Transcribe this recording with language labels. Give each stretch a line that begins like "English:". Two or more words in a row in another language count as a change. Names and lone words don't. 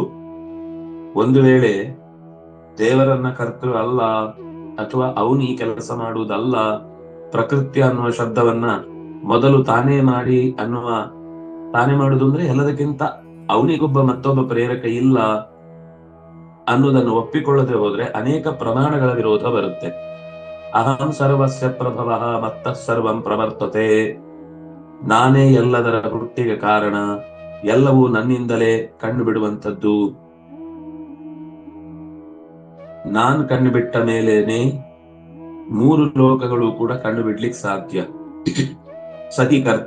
Kannada: ಒಂದು ವೇಳೆ ದೇವರನ್ನ ಕರ್ತೃ ಅಲ್ಲ ಅಥವಾ ಅವನು ಈ ಕೆಲಸ ಮಾಡುವುದಲ್ಲ, ಪ್ರಕೃತಿ ಅನ್ನುವ ಶಬ್ದವನ್ನ ಮೊದಲು ತಾನೇ ಮಾಡುವುದು ಅಂದ್ರೆ ಎಲ್ಲದಕ್ಕಿಂತ ಅವನಿಗೊಬ್ಬ ಮತ್ತೊಬ್ಬ ಪ್ರೇರಕ ಇಲ್ಲ ಅನ್ನುವುದನ್ನು ಒಪ್ಪಿಕೊಳ್ಳದೆ ಹೋದ್ರೆ ಅನೇಕ ಪ್ರಮಾಣಗಳ ವಿರೋಧ ಬರುತ್ತೆ.
Sanskrit: ಅಹಂ ಸರ್ವಸ್ಯ ಪ್ರಭವಃ ಮತ್ತಃ ಸರ್ವಂ ಪ್ರವರ್ತತೆ.
Kannada: ನಾನೇ ಎಲ್ಲದರ ಹುಟ್ಟಿಗೆ ಕಾರಣ, ಎಲ್ಲವೂ ನನ್ನಿಂದಲೇ ಕಂಡು ಬಿಡುವಂಥದ್ದು. ನಾನು ಕಂಡು ಬಿಟ್ಟ ಮೇಲೇನೆ ಮೂರು ಲೋಕಗಳು ಕೂಡ ಕಂಡು ಬಿಡ್ಲಿಕ್ಕೆ ಸಾಧ್ಯ.
Sanskrit: ಸಹಿ ಕರ್ತ.